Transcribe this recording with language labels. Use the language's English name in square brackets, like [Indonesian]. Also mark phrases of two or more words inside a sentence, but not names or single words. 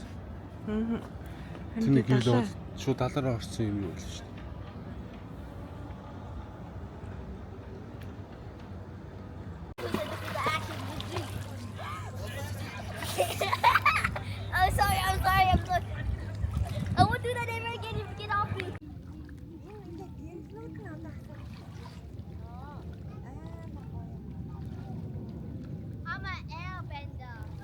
[Mongolian] Аа. Тэний гэрэл шууд далаараа орсон юм уу л шүү дээ. [English] I'm sorry. I won't do that ever again. You get off me. I'm an airbender.